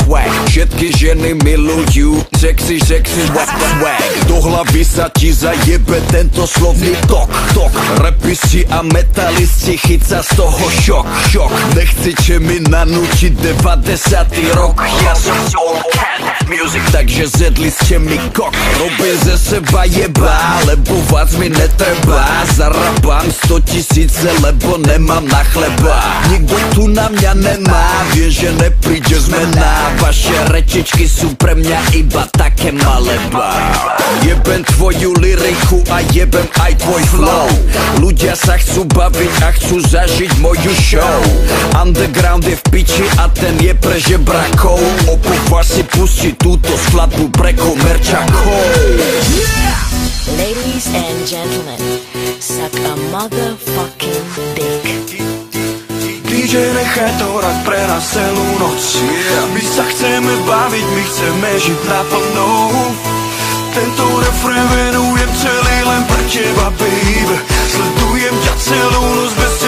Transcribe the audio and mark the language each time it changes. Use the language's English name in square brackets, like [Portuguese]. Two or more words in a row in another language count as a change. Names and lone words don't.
[Slovak] Všetky ženy milujú [English] sexy swag. [Slovak] Do hlavy sa ti zajebe tento slovný tok. Rapisti a metalisti chyca z toho šok. Nechcete mi nanúčiť 90. rok. Ja som [English] soul cat music, [Slovak] takže zjedli ste mi kok. Robím ze seba jeba, lebo vás mi netreba. Zarabám 100 000, lebo nemám na chleba. Nikto tu na mňa nemá, vie, že nepríde zmena. Vaše rečičky sú pre mňa iba také maleba. Jebem tvoju lyriku a jebem aj tvoj flow. Ľudia sa chcú baviť a chcú zažiť moju show. Underground je v piči a ten je pre žebrakov. Opovaž si pustiť túto skladbu pre komerčakov. [English] Ladies and gentlemen, suck a motherfucking dick. [Slovak] DJ, nechaj to hrať pre nás celú noc. My sa chceme baviť, my chceme žiť naplno. Tento refrén venujem celý len pre teba, baby. Sledujem ťa celú noc.